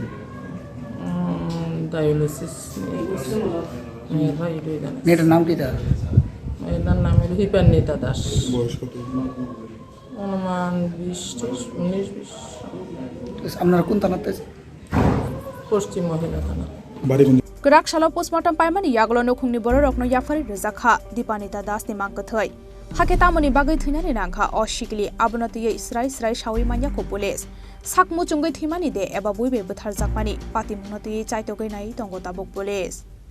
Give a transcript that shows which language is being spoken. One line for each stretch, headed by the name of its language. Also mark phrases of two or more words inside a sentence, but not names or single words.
Bangla: ডায়ালিসিস নিয়ে গেছি। মেয়ের ভাই এটাই জানে। মেয়েটার নাম কি তার? মেয়েটার নাম হলো হিপান্বিতা দাস। বয়স কত? অনুমান 19-20। আপনারা কোন থানাতে? পশ্চিম মহিলা থানা। বাড়ি কোন?
Kok Borok: Gerak shalom postmortem paimani yaglo no khungni borok rokno yafari rezakha Dipanita Das ni mangkwthwoi. Haketamoni bagai thunani nangkha o Sikli abonati Israel shawi manya ko police. Sakmu chungoi thimani de eba buibe buthar jakmani pati munati chaitogai nai tongo tabok police.